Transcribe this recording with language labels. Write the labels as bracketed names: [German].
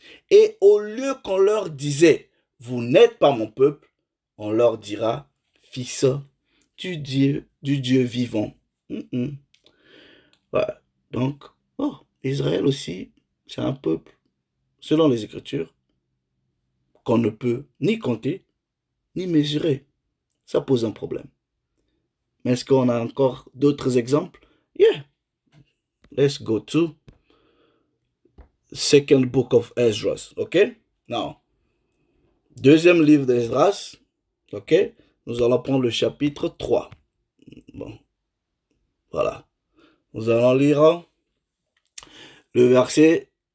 [French] Et au lieu qu'on leur disait, vous n'êtes pas mon peuple, on leur dira, fils du Dieu vivant. Ouais. Donc, Israël aussi, c'est un peuple, selon les Écritures, qu'on ne peut ni compter, ni mesurer. Ça pose un problème. Mais est-ce qu'on a encore d'autres exemples? [English] Yeah. Let's go to Second Book of Esdras. OK? [French] Now, deuxième livre d'Esdras. OK? Nous allons prendre le chapitre 3. Bon. Voilà. Nous allons lire le verset...